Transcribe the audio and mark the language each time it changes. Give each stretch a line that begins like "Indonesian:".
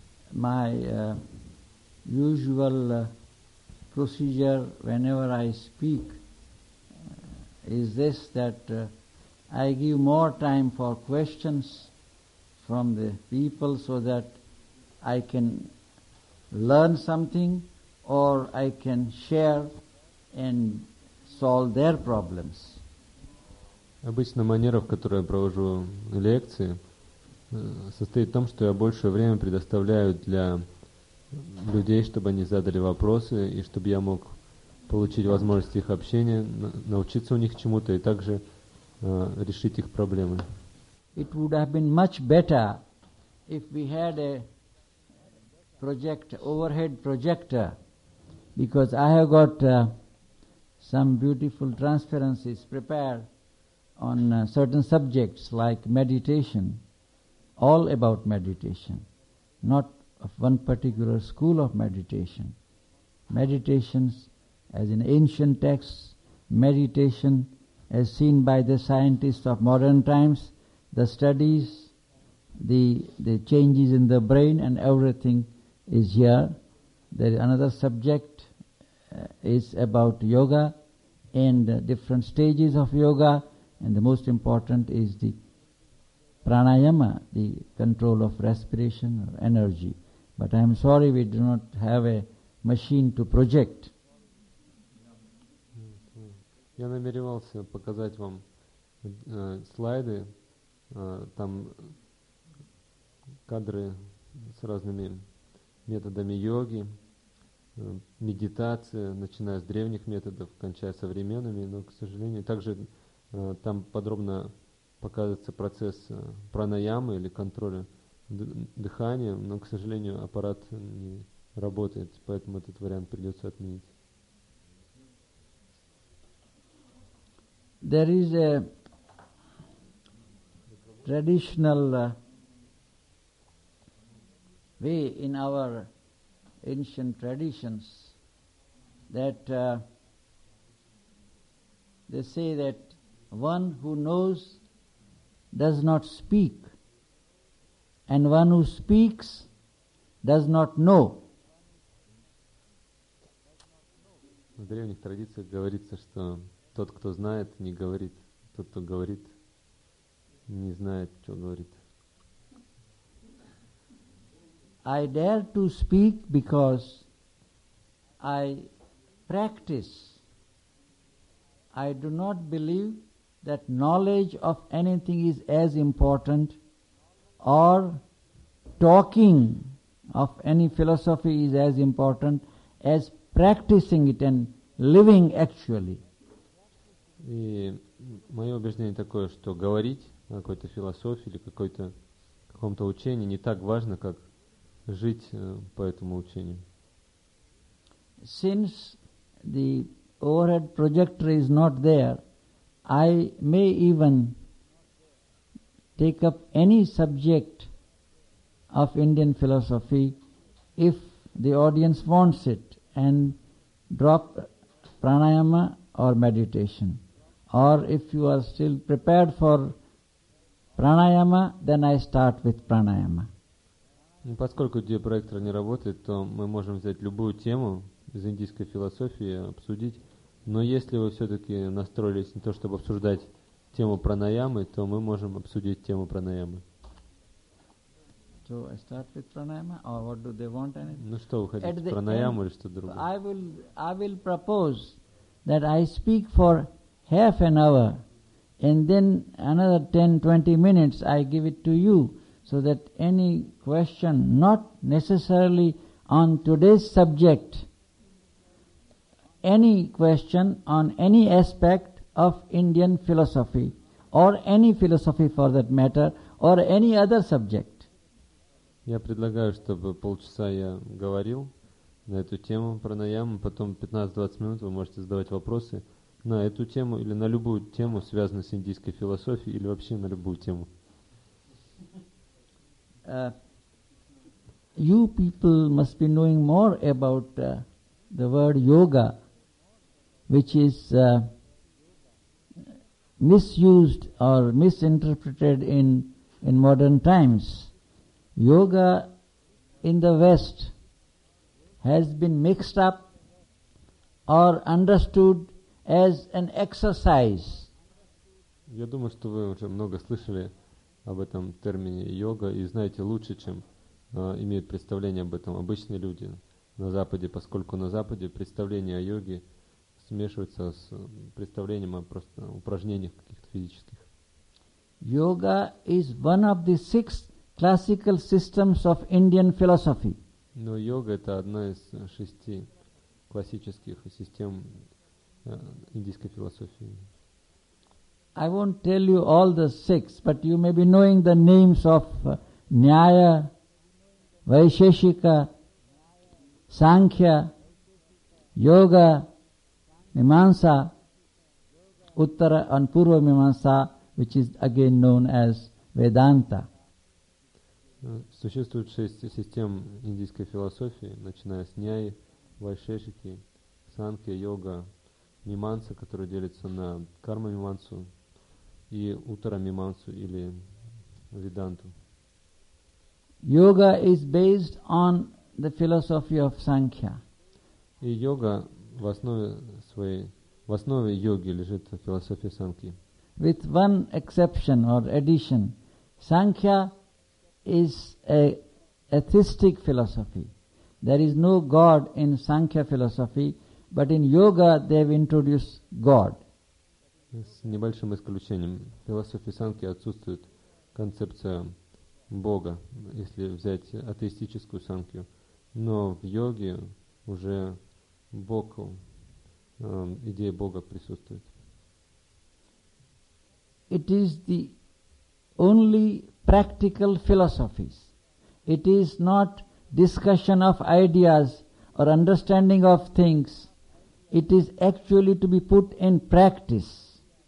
English: My usual procedure whenever I speak is this, that I give more time for questions from the people so that I can learn something or I can share and solve their problems.
Russian: Обычно манера, в которой я провожу лекции, состоит в том, что я больше время предоставляю для людей, чтобы они задали вопросы, и чтобы я мог получить возможность их общения, научиться у них чему-то и также решить их проблемы.
English: It would have been much better if we had a project, overhead projector, because I have got some beautiful transparencies prepared on certain subjects like meditation, all about meditation, not of one particular school of meditation. Meditations as in ancient texts, meditation as seen by the scientists of modern times, the studies, the changes in the brain and everything is here. There is another subject is about yoga, and different stages of yoga, and the most important is the pranayama, the control of respiration or energy. But I am sorry, we do not have a machine to project.
Russian: Я намеревался показать вам слайды, там кадры с разными методами йоги, медитация, начиная с древних методов, кончая современными, но, к сожалению, также там подробно показывается процесс пранаямы или контроля дыхания, но, к сожалению, аппарат не работает, поэтому этот вариант придется отменить.
English: There is a traditional way in our ancient traditions that they say that one who knows does not speak, and one who speaks does not know.
Russian: В древних традициях говорится, что тот, кто знает, не говорит, тот, кто говорит, не знает, что говорит.
English: I dare to speak because I practice. I do not believe that knowledge of anything is as important, or talking of any philosophy is as important as practicing it and living actually.
Russian: И мое убеждение такое, что говорить о какой-то философии или какой-то каком-то учении не так важно, как жить по этому учению.
English: Since the overhead projector is not there, I may even take up any subject of Indian philosophy if the audience wants it, and drop pranayama or meditation. Or if you are still prepared for pranayama, then I start with pranayama.
Russian: Поскольку диапроектор не работает, то мы можем взять любую тему из индийской философии, обсудить. Но если вы все-таки настроились не то, чтобы обсуждать тему пранаямы, то мы можем обсудить тему пранаямы.
English: So I start with pranayama, or what do they want?
Russian: Ну что, вы хотите, пранаяму или что-то другое?
English: I will propose that I speak for half an hour, and then another 10-20 minutes I give it to you, so that any question not necessarily on today's subject, any question on any aspect of Indian philosophy, or any philosophy for that matter, or any other subject.
Russian: Я предлагаю, чтобы полчаса я говорил на эту тему пранаяму, потом 15-20 минут вы можете задавать вопросы на эту тему или на любую тему, связанную с индийской философией, или вообще на любую тему.
English: You people must be knowing more about the word yoga, which is misused or misinterpreted in modern times. Yoga in the West has been mixed up or understood as an exercise.
Russian: Я думаю, что вы уже много слышали об этом термине йога и знаете лучше, чем имеют представление об этом обычные люди на Западе, поскольку на Западе представление о йоге смешивается с представлением о просто упражнениях каких-то физических.
English: Yoga is one of the six classical systems of Indian philosophy.
Russian: Но йога это одна из шести классических систем индийской философии.
English: I won't tell you all the six, but you may be knowing the names of Nyaya, Vaisheshika, Sankhya, Yoga, Mimamsa, Uttara and Purva Mimamsa, which is again known as Vedanta.
Russian: Существует шесть систем индийской философии, начиная с Ньяи, Вайшешики, Санкхья, Йога, Мимамса, которая делится на Карма Мимамсу и Уттара Мимамсу или Веданту.
English: Yoga is based on the philosophy of Sankhya.
Russian: И йога в основе своей, в основе йоги лежит философия Санкхи.
English: With one exception or addition, Sankhya is an atheistic philosophy. There is no God in Sankhya philosophy, but in yoga they have introduced God.
Russian: С небольшим исключением, в философии Санкхи отсутствует концепция Бога, если взять атеистическую Санкхю. Но в йоге уже Бог, идея Бога присутствует.
English: It is the only practical philosophies. It is not discussion of ideas or understanding of things. It is actually to be put in practice.